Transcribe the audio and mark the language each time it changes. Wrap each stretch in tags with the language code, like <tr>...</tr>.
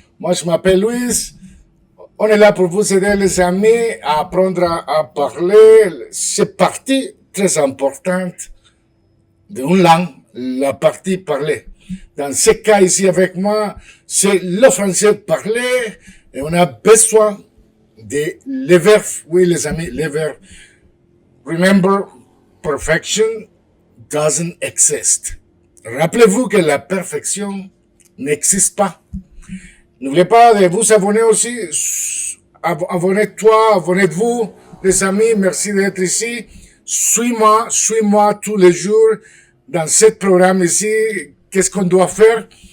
<fr>Moi, je m'appelle Luis. On est là pour vous aider, les amis, à apprendre à parler. C'est partie très importante d'une langue, la partie parlée. Dans ce cas ici avec moi, c'est le français parlé et on a besoin de les verbes. Oui, les amis, les verbes.</fr> <en>Remember, perfection doesn't exist.</en> <fr>Rappelez-vous que la perfection n'existe pas. N'oubliez pas de vous abonner aussi. Abonnez-toi, abonnez-vous, les amis. Merci d'être ici. Suis-moi tous les jours dans ce programme ici. Qu'est-ce qu'on doit faire?</fr>